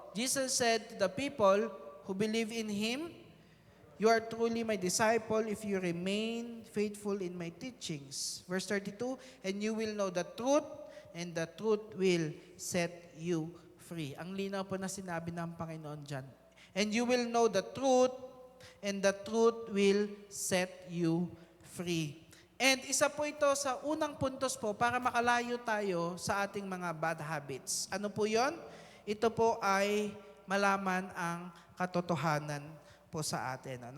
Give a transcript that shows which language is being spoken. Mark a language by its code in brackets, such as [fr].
[en] Jesus said to the people who believe in Him, "You are truly my disciple if you remain faithful in my teachings." Verse 32, "And you will know the truth, and the truth will set you free." [tl] Ang linaw po na sinabi ng Panginoon dyan. [en] "And you will know the truth, and the truth will set you free." [tl] And isa po ito sa unang puntos po para makalayo tayo sa ating mga bad habits. Ano po yon? Ito po ay malaman ang katotohanan po sa atin.